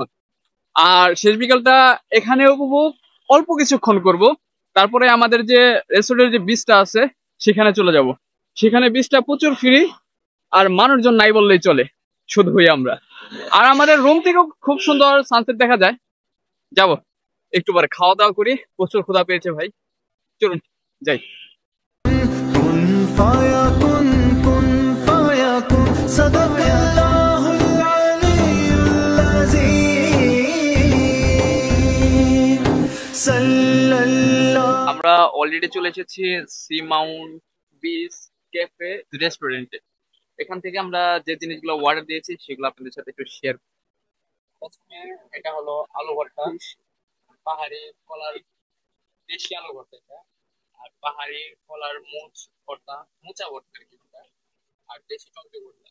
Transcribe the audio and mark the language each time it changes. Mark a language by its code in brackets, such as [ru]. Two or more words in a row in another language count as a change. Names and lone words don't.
[bn] আর শেষ বিকালটা এখানে উপভোগ অল্প কিছুক্ষণ করব, তারপরে আমাদের যে রেস্টুরেন্টের যে বিচটা আছে সেখানে চলে যাব। সেখানে বিচটা প্রচুর ফ্রি, আর মানুষজন নাই বললেই চলে, শুধু হই আমরা। আর আমাদের রুম থেকেও খুব সুন্দর সানসেট দেখা যায়। যাব একটু পরে, খাওয়া দাওয়া করি, প্রচুর ক্ষুধা পেয়েছে ভাই, চলুন যাই। [ar] كن فيكون فيكون صدق الله العلي العظيم صلى الله [bn] আমরা অলরেডি চলে এসেছি সি মাউন্ট বিচ ক্যাফে রেস্টুরেন্টে। এখান থেকে আমরা যে জিনিসগুলো অর্ডার দিয়েছি সেগুলো আপনাদের সাথে একটু শেয়ার। প্রথমে এটা হলো আলু ভর্তা, পাহাড়ি কলার, দেশি আলু ভর্তা এটা, আর পাহাড়ি কলার ভর্তা, মোচা ভর্তা আর কি এটা, আর দেশি টমেটো ভর্তা।